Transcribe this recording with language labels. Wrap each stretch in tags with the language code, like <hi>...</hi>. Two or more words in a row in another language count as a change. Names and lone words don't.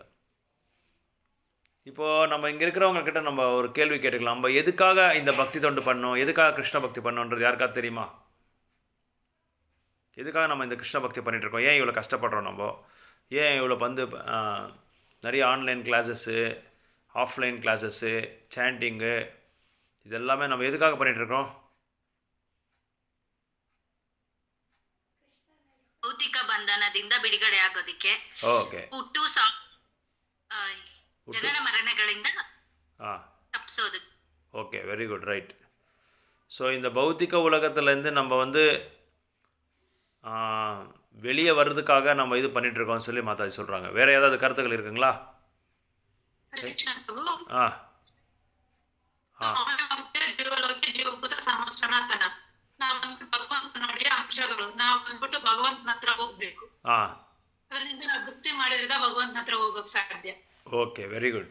<ta>இப்போது நம்ம இங்கே இருக்கிறவங்கக்கிட்ட நம்ம ஒரு கேள்வி கேட்டுக்கலாம், நம்ம எதுக்காக இந்த பக்தி தொண்டு பண்ணோம், எதுக்காக கிருஷ்ண பக்தி பண்ணோன்றது யாருக்காவது தெரியுமா? எதுக்காக நம்ம இந்த கிருஷ்ண பக்தி பண்ணிகிட்ருக்கோம், ஏன் இவ்வளோ கஷ்டப்படுறோம், நம்ம ஏன் இவ்வளோ வந்து நிறைய</ta> <en>online classes, offline classes,</en> <ta>சாண்டிங்கு, இதெல்லாமே நம்ம எதுக்காக பண்ணிகிட்ருக்கோம்?</ta> <kn>ಭೌತಿಕ ಬಂಧನದಿಂದ ಬಿಡುಗಡೆ ಆಗೋದಕ್ಕೆ, ಓಕೆ, ಜನನ ಮರಣಗಳಿಂದ ತಪ್ಪಿಸೋದು.</kn> <en>okay, very good, right.</en> <ta>ஸோ இந்த பௌத்திக உலகத்துலேருந்து நம்ம வந்து வெளியே வர்றதுக்காக நம்ம இது பண்ணிகிட்ருக்கோம்னு சொல்லி மாதாஜி சொல்கிறாங்க. வேறு ஏதாவது கருத்துக்கள் இருக்குங்களா?</ta> <kn>ಭಗವಂತನುடைய ಅಂಶಗಳು, ನಾವು ಬಂದ್ಬಿಟ್ಟು ಭಗವಂತನ ಹತ್ರ ಹೋಗ್ಬೇಕು, ಅದರಿಂದ ನಾವು ಭಕ್ತಿ ಮಾಡಿದ್ರೆ ಭಗವಂತನ ಹತ್ರ ಹೋಗೋಕೆ ಸಾಧ್ಯ.</kn> <en>okay, very good.</en>